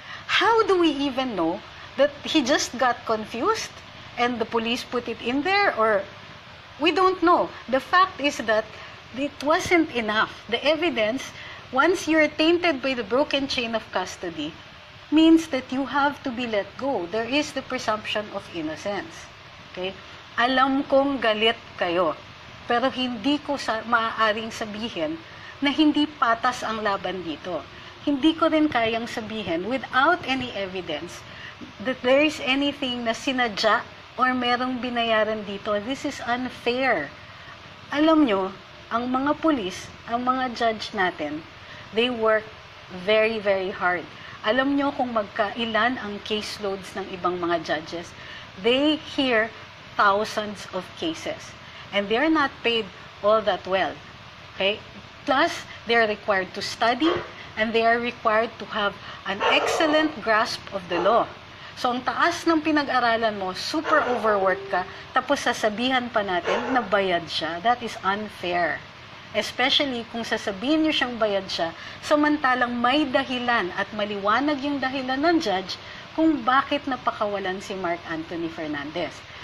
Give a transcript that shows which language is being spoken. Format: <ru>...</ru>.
<en>How do we even know that he just got confused and the police put it in there? Or we don't know. The fact is that it wasn't enough. The evidence, once you're tainted by the broken chain of custody, means that you have to be let go. There is the presumption of innocence. Okay?</en> <tl>Alam kong galit kayo, pero hindi ko maaaring sabihin na hindi patas ang laban dito. Hindi ko rin kayang sabihin</tl> <en>without any evidence that there is anything</en> <tl>na sinadya or merong binayaran dito.</tl> <en>This is unfair.</en> <tl>Alam nyo, ang mga pulis, ang mga judge natin,</tl> <en>they work very, very hard.</en> <tl>Alam nyo kung magkailan ang caseloads ng ibang mga judges.</tl> <en>They hear thousands of cases. And they are not paid all that well. Okay? Plus, they are required to study and they are required to have an excellent grasp of the law.</en> <tl>So, ang taas ng pinag-aralan mo, super overworked ka, tapos sasabihan pa natin na bayad siya.</tl> <en>That is unfair. Especially</en> <tl>kung sasabihin nyo siyang bayad siya, samantalang may dahilan at maliwanag yung dahilan ng judge kung bakit napakawalan si Mark Anthony Fernandez.</tl>